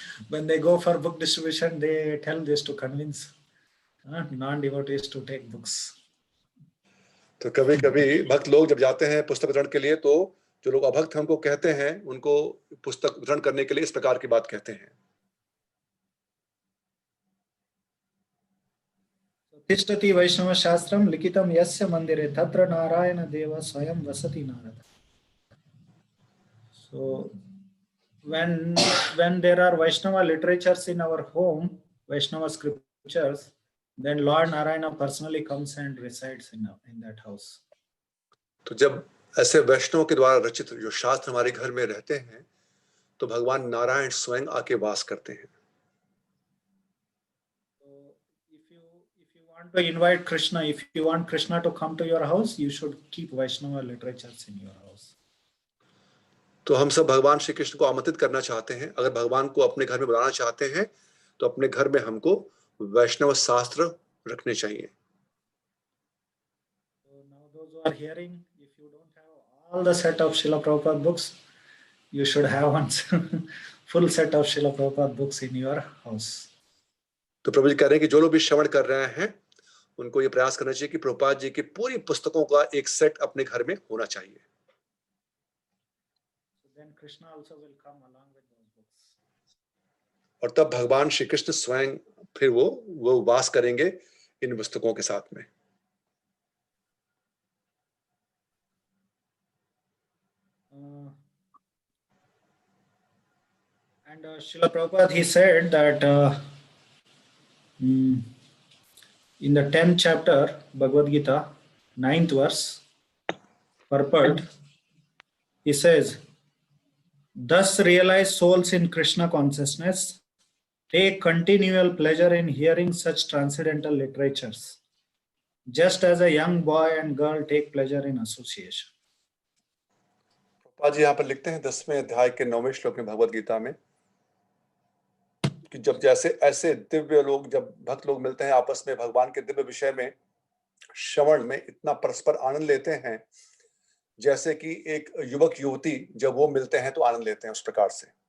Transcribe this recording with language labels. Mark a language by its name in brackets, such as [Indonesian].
[English] When they go for book distribution, they tell this to convince non-devotees to take books. [Hindi] तो कभी कभी भक्त लोग जब जाते हैं पुस्तक वितरण के लिए तो जो लोग अभक्त हैं उनको कहते हैं, उनको पुस्तक वितरण करने के लिए इस प्रकार की बात कहते हैं। [Sanskrit] तिष्ठति वैष्णव शास्त्रम लिखितम यस्य मंदिरे तत्र नारायण देव स्वयं वसति Narada. [English] So when there are Vaishnava literatures in our home, Vaishnava scriptures, then Lord Narayana personally comes and resides in that house. [Hindi] तो जब ऐसे वैष्णव के द्वारा रचित जो शास्त्र हमारे घर में रहते हैं तो भगवान नारायण स्वयं आके वास करते हैं। [English] So if you want to invite Krishna, if you want Krishna to come to your house, you should keep Vaishnava literatures in your house. [Hindi] तो हम सब भगवान श्री कृष्ण को आमंत्रित करना चाहते हैं, अगर भगवान को अपने घर में बुलाना चाहते हैं तो अपने घर में हमको वैष्णव शास्त्र रखने चाहिए। [English] So now those who are hearing, if you don't have all the set of Srila Prabhupada books, you should have one full set of Srila Prabhupada books in your house. [Hindi] तो प्रभु जी कह रहे हैं कि जो लोग भी श्रवण कर रहे हैं उनको ये प्रयास करना चाहिए कि प्रभुपाद जी की पूरी पुस्तकों का एक सेट अपने घर में होना चाहिए। [English] Then Krishna also will come along with those books. [Hindi] और तब भगवान श्री कृष्ण स्वयं फिर वो वास करेंगे इन पुस्तकों के साथ में। [English] And Srila Prabhupada, he said that in the 10th chapter, Bhagavad Gita, 9th verse, purport, he says, thus realize souls in Krishna consciousness, take continual pleasure in hearing such transcendental literatures, just as a young boy and girl take pleasure in association. [Hindi] Prabhupada ji यहाँ पर लिखते हैं 10वें अध्याय के 9वें श्लोक में भगवद गीता में कि जब जैसे ऐसे दिव्य लोग, जब भक्त लोग मिलते हैं आपस में भगवान के दिव्य विषय में श्रवण में इतना परस्पर आनंद लेते हैं, जैसे कि एक युवक युवती जब वो मिलते हैं तो आनंद लेते हैं, उस प्रकार से।